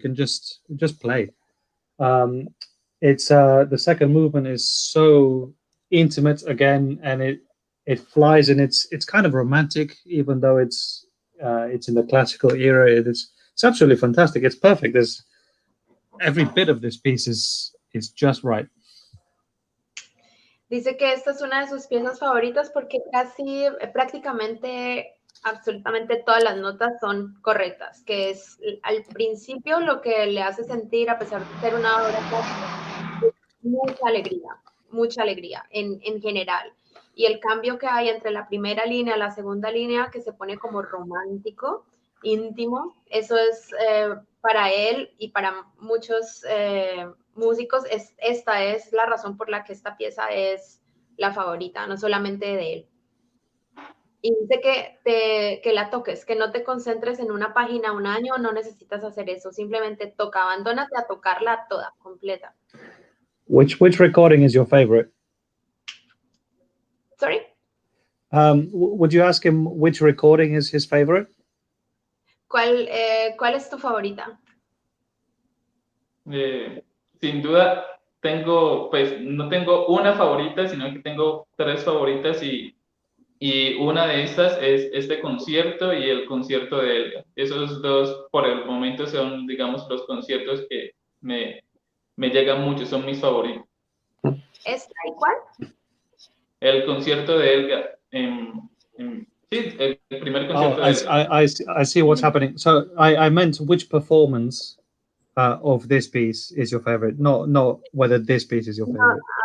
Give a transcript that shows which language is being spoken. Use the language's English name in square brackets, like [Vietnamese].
[English] You can just play. It's the second movement is so intimate again, and it flies, and it's kind of romantic, even though it's in the classical era. It's absolutely fantastic. It's perfect. There's every bit of this piece is just right. [Spanish] Dice que esta es una de sus piezas favoritas porque casi prácticamente absolutamente todas las notas son correctas, que es al principio lo que le hace sentir, a pesar de ser una obra clásica, mucha alegría en general. Y el cambio que hay entre la primera línea y la segunda línea, que se pone como romántico, íntimo, eso es para él y para muchos músicos, esta es la razón por la que esta pieza es la favorita, no solamente de él. y dice que la toques, que no te concentres en una página un año, no necesitas hacer eso, simplemente toca, abandónate a tocarla toda, completa. [English] Which recording is your favorite? Sorry. Would you ask him which recording is his favorite? [Spanish] ¿Cuál es tu favorita? Sin duda, no tengo una favorita, sino que tengo 3 favoritas y una de estas es este concierto y el concierto de Elga. Esos dos, por el momento, son, digamos, los conciertos que me llegan mucho, son mis favoritos. ¿Esta y cuál? El concierto de Elga, sí, el primer concierto de Elga. [English] I see what's happening. So I meant which performance of this piece is your favorite, not whether this piece is your favorite.